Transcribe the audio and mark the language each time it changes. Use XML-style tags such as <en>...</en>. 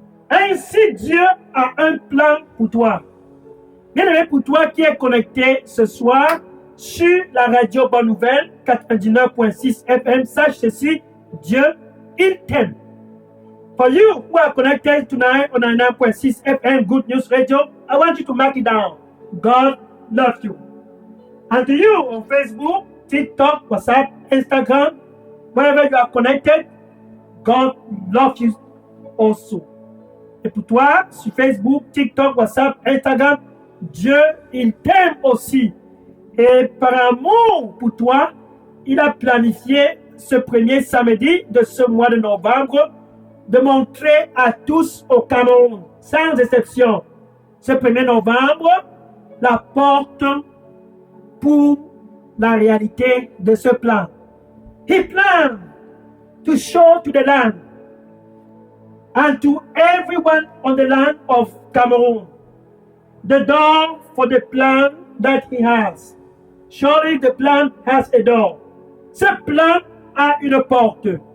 <fr>Ainsi, Dieu a un plan pour toi. Bien-aimé, pour toi qui est connecté ce soir sur la radio Bonne Nouvelle 99.6 FM, sache ceci, Dieu, il t'aime.</fr> <en>For you who are connected tonight on 99.6 FM Good News Radio, I want you to mark it down. God loves you. And to you on Facebook, TikTok, WhatsApp, Instagram, wherever you are connected, God loves you also.</en> <fr>Et pour toi, sur Facebook, TikTok, WhatsApp, Instagram, Dieu, il t'aime aussi. Et par amour pour toi, il a planifié ce premier samedi de ce mois de novembre de montrer à tous au Cameroun, sans exception, ce 1er novembre, la porte pour la réalité de ce plan.</fr> <en>He planned to show to the land and to everyone on the land of Cameroon the door for the plan that he has. Surely the plan has a door.</en> <fr>Ce plan a une porte.</fr>